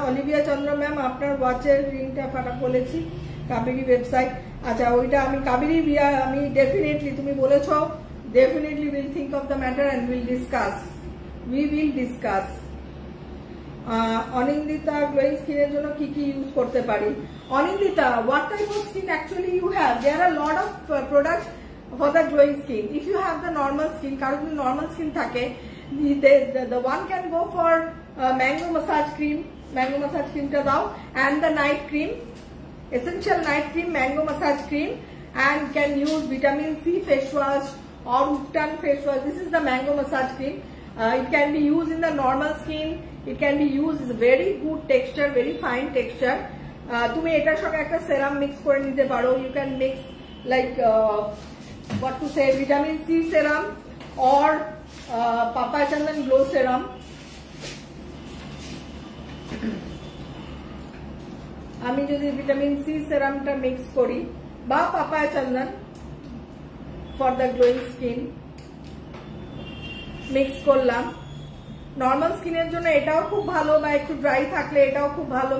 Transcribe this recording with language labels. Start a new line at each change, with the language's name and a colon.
Bangla: Olivia Chandra ma'am, আপনার ওয়াচের রিংটা ফাটা বলেছি, কাবেরী ওয়েবসাইট। আচ্ছা, ওইটা আমি কাবেরী আমি ডেফিনেটলি, তুমি বলেছো,
English: Definitely will think of the matter and will discuss, we will discuss.
Bangla: Anindita, glowing স্কিনের জন্য কি কি ইউজ করতে পারি?
English: Anindita, what type of skin actually you have? There are a lot of products for the glowing skin. If you have the normal skin,
Bangla: কারণ যদি normal skin থাকে,
English: the one can go for mango massage cream, mango massage cream
Bangla: টা দাও,
English: and the night cream, essential night cream, mango massage cream, and can use vitamin C face wash or Uptan face wash. This is the mango massage cream. It can be used in the normal skin, it can be used, is very good texture, very fine texture.
Bangla: তুমি এটার সঙ্গে একটা সেরাম mix করে নিতে পারো।
English: You can mix like what to say, vitamin C serum or papaya chandan glow serum.
Bangla: আমি যদি vitamin C সেরামটা mix করি বা papaya Chandan for the glowing skin mix করলাম, নর্মাল স্কিনের জন্য এটাও খুব ভালো, বা একটু ড্রাই থাকলে এটাও খুব ভালো।